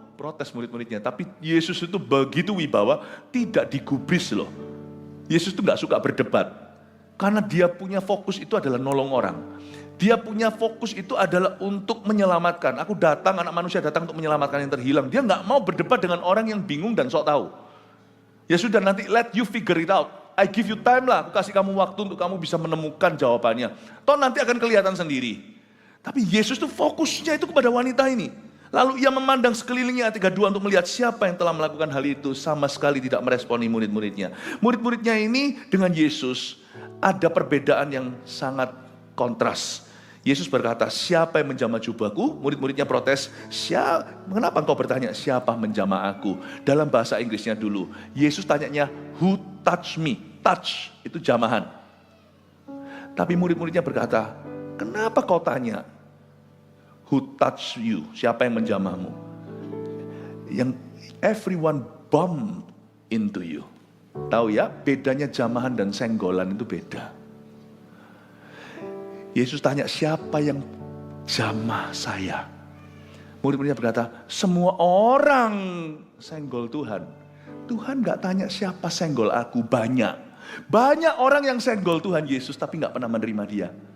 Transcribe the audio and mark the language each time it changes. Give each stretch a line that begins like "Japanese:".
Indonesian: Protes murid-muridnya, tapi Yesus itu begitu wibawa, tidak digubris loh. Yesus itu gak suka berdebat, karena dia punya fokus itu adalah nolong orang. Dia punya fokus itu adalah untuk menyelamatkan. Aku datang, anak manusia datang untuk menyelamatkan yang terhilang. Dia gak mau berdebat dengan orang yang bingung dan sok tahu. Ya sudah, nanti
English: let you figure it out. I give you time
Indonesian: lah, aku kasih kamu waktu untuk kamu bisa menemukan jawabannya. Toh nanti akan kelihatan sendiri. Tapi Yesus itu fokusnya itu kepada wanita ini. Lalu ia memandang sekelilingnya ayat 32 untuk melihat siapa yang telah melakukan hal itu. Sama sekali tidak meresponi murid-muridnya. Murid-muridnya ini dengan Yesus ada perbedaan yang sangat kontras. Yesus berkata, siapa yang menjamah jubahku? Murid-muridnya protes, kenapa engkau bertanya siapa menjamah aku? Dalam bahasa Inggrisnya dulu, Yesus tanyanya,
English: who touch me?
Indonesian: Touch, itu jamahan. Tapi murid-muridnya berkata, kenapa kau tanya?
English: Who touch you?
Indonesian: Siapa yang menjamahmu? Yang
English: everyone bump into you. Tahu ya, bedanya jamahan dan senggolan itu beda. Yesus tanya, siapa yang jamah saya? Murid-muridnya berkata, semua orang senggol Tuhan. Tuhan gak tanya siapa senggol aku, banyak. Banyak orang yang senggol Tuhan Yesus tapi gak pernah menerima dia.